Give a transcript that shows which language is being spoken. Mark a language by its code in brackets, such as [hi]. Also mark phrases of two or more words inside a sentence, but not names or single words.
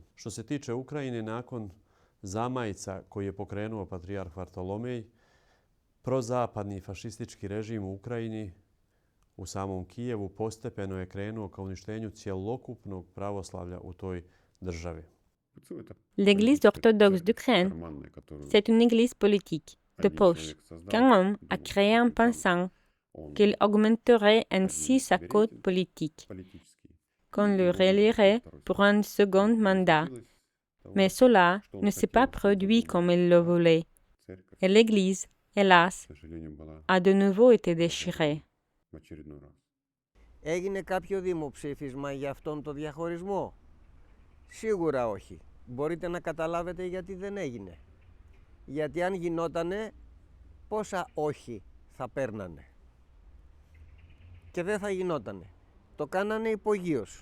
[sr] Što se tiče Ukrajine, nakon zamajca koji je pokrenuo patrijarh Vartolomej, prozapadni fašistički režim u Ukrajini, u samom Kijevu, postepeno je krenuo ka uništenju cjelokupnog pravoslavlja u toj državi. [fr] L'Église orthodoxe d'Ukraine, c'est une église politique, de poche, qu'un homme a créée en pensant qu'il augmenterait ainsi sa cote politique, qu'on le relierait pour un second mandat. Mais cela ne s'est pas produit comme il le voulait. Et l'Église, hélas, a de nouveau été déchirée. [el] Έγινε κάποιο δημοψήφισμα για αυτόν τον διαχωρισμό? Σίγουρα όχι. Μπορείτε να καταλάβετε γιατί δεν έγινε. Γιατί αν γινότανε, πόσα όχι θα παίρνανε. Και δεν θα γινότανε. Το κάνανε υπογείως.